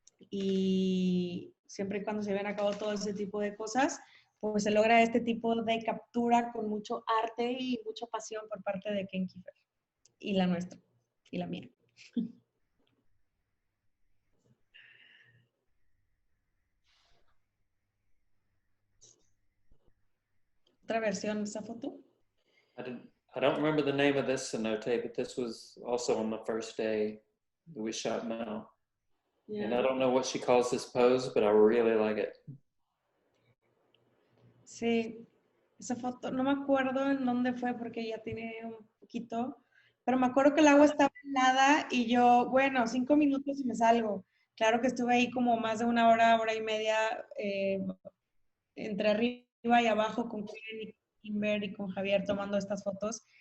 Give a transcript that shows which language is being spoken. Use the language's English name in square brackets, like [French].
[Spanish] Y siempre y cuando se ven a cabo todo ese tipo de cosas, pues se logra este tipo de captura con mucho arte y mucha pasión por parte de Ken Kiefer. Y la nuestra, y la mía. Otra versión de esa foto. [English] I don't remember the name of this cenote, but this was also on the first day that we shot Mel. Yeah. And I don't know what she calls this pose, but I really like it. [Spanish] Sí, esa foto, no me acuerdo en dónde fue porque ya tiene un poquito, pero me acuerdo que el agua estaba helada y yo, bueno, 5 minutos y me salgo. Claro que estuve ahí como más de una hora, hora y media, entre arriba y abajo con Ken y Kimber y con Javier tomando estas fotos